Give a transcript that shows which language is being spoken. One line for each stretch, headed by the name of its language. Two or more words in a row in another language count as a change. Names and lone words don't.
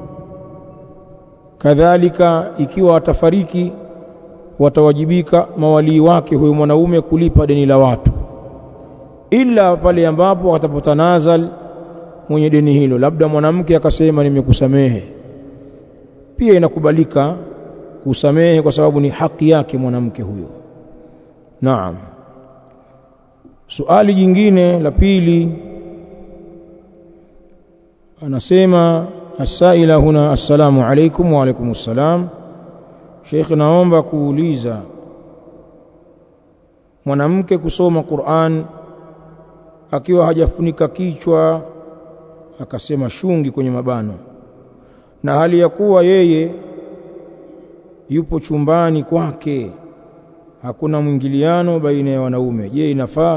Swahili: Kadhalika ikiwa atafariki, watawajibika mawali wake huyo mwanaume kulipa deni la watu, ila pale ambapo watapotanazal mwenye deni hilo, labda mwanamke akasema nimekusamehe, pia inakubalika kusamehe kwa sababu ni haki yake mwanamke huyo. Naam. Suali jingine la pili, anasema asaila huna,
Arabic: السلام عليكم وعليكم السلام.
Swahili: Sheikh, naomba kuuliza, mwanamke kusoma Qur'an akiwa hajafunika kichwa, akasema shungi kwenye mabano, na hali ya kuwa yeye yupo chumbani kwake, hakuna mwingiliano baina ya wanaume, je, inafaa?